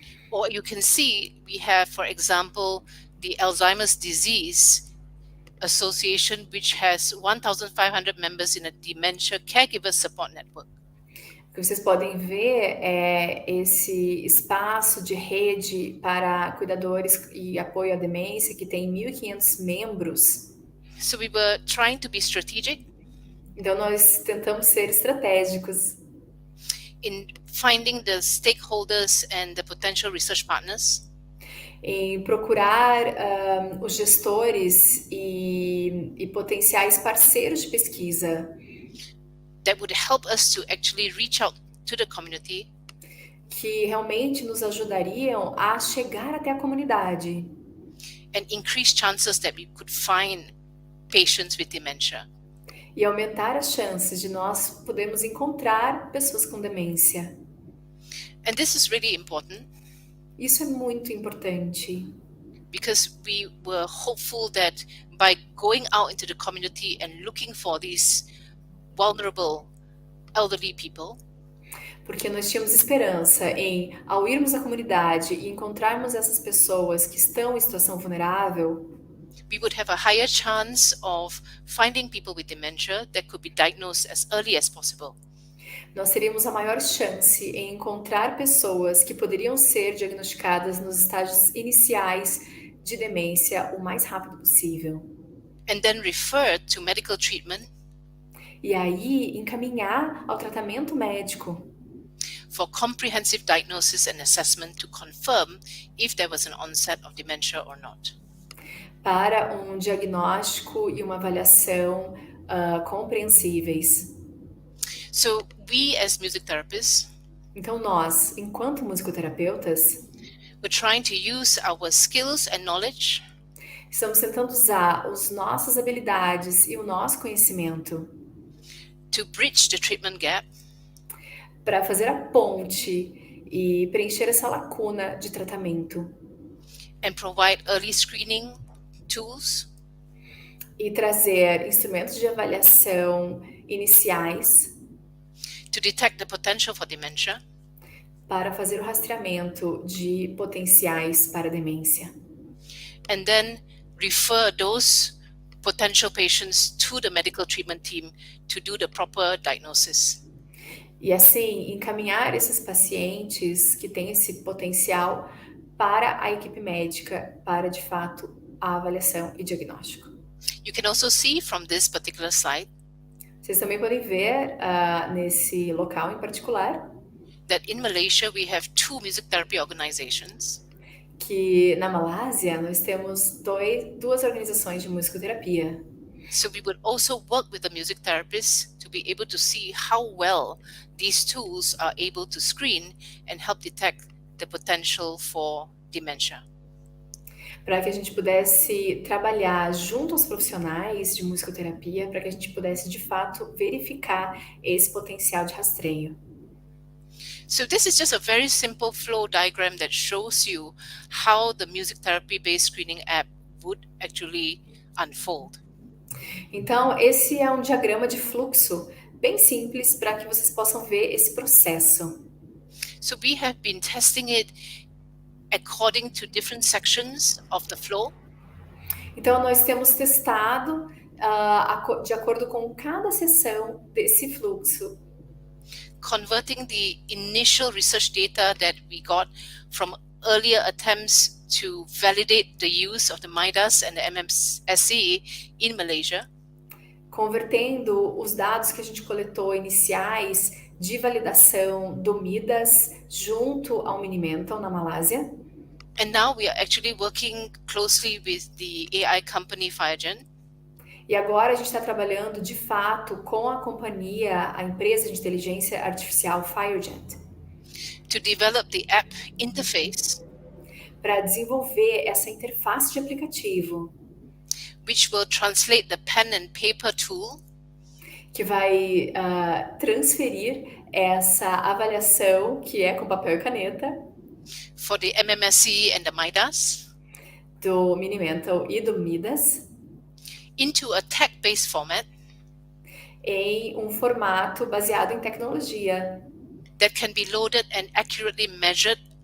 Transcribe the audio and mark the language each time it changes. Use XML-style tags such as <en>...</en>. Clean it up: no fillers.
<en>or you can see we have, for example, the Alzheimer's Disease Association, which has 1,500 members in a dementia caregiver support network.</en> <pt>O que vocês podem ver é esse espaço de rede para cuidadores e apoio à demência que tem 1.500 membros.</pt> <en>So we were trying to be strategic</en> <pt>Então nós tentamos ser estratégicos</pt> <en>in finding the stakeholders and the potential research partners</en> <pt>em procurar os gestores e potenciais parceiros de pesquisa</pt> <en>that would help us to actually reach out to the community</en> <pt>que realmente nos ajudariam a chegar até a comunidade</pt> <en>and increase chances that we could find patients with dementia.</en> <pt>e aumentar as chances de nós podermos encontrar pessoas com demência.</pt> <en>And this is really important</en> <pt>Isso é muito importante,</pt> <en>because we were hopeful that by going out into the community and looking for these vulnerable elderly people,</en> <pt>porque nós tínhamos esperança em, ao irmos à comunidade e encontrarmos essas pessoas que estão em situação vulnerável,</pt> <en>we would have a higher chance of finding people with dementia that could be diagnosed as early as possible.</en> <pt>nós teríamos a maior chance em encontrar pessoas que poderiam ser diagnosticadas nos estágios iniciais de demência o mais rápido possível.</pt> <en>And then referred to medical treatment</en> <pt>E aí encaminhar ao tratamento médico</pt> <en>for comprehensive diagnosis and assessment to confirm if there was an onset of dementia or not.</en> <pt>para um diagnóstico e uma avaliação compreensíveis.</pt> <en>So we as music therapists</en> <pt>Então nós, enquanto musicoterapeutas,</pt> <en>were trying to use our skills and knowledge</en> <pt>estamos tentando usar as nossas habilidades e o nosso conhecimento</pt> <en>to bridge the treatment gap</en> <pt>para fazer a ponte e preencher essa lacuna de tratamento</pt> <en>and provide early screening tools</en> <pt>e trazer instrumentos de avaliação iniciais</pt> <en>to detect the potential for dementia</en> <pt>para fazer o rastreamento de potenciais para demência.</pt> <en>and then refer those potential patients to the medical treatment team to do the proper diagnosis.</en> <pt>E assim, encaminhar esses pacientes que têm esse potencial para a equipe médica, para de fato a avaliação e diagnóstico.</pt> <en>You can also see from this particular slide</en> <pt>Vocês também podem ver nesse local em particular</pt> <en>that in Malaysia we have 2 music therapy organizations</en> <pt>que na Malásia nós temos duas organizações de musicoterapia.</pt> <en>So we would also work with the music therapists to be able to see how well these tools are able to screen and help detect the potential for dementia.</en> <pt>Para que a gente pudesse trabalhar junto aos profissionais de musicoterapia, para que a gente pudesse de fato verificar esse potencial de rastreio.</pt> <en>So this is just a very simple flow diagram that shows you how the music therapy-based screening app would actually unfold.</en> <pt>Então, esse é um diagrama de fluxo bem simples para que vocês possam ver esse processo.</pt> <en>So we have been testing it according to different sections of the flow.</en> <pt>Então, nós temos testado de acordo com cada seção desse fluxo,</pt> <en>converting the initial research data that we got from earlier attempts to validate the use of the MIDAS and the MMSE in Malaysia,</en> <pt>convertendo os dados que a gente coletou iniciais de validação do MIDAS junto ao Minimental na Malásia.</pt> <en>and now we are actually working closely with the AI company Firegen</en> <pt>E agora a gente está trabalhando de fato com a companhia, a empresa de inteligência artificial Firegen,</pt> <en>to develop the app interface,</en> <pt>para desenvolver essa interface de aplicativo,</pt> <en>which will translate the pen and paper tool</en> <pt>que vai transferir essa avaliação, que é com papel e caneta,</pt> <en>for the MMSE and the MIDAS</en> <pt>do Minimental e do MIDAS,</pt> <en>into a tech-based format</en> <pt>em um formato baseado em tecnologia,</pt> <en>that can be loaded and accurately measured</en>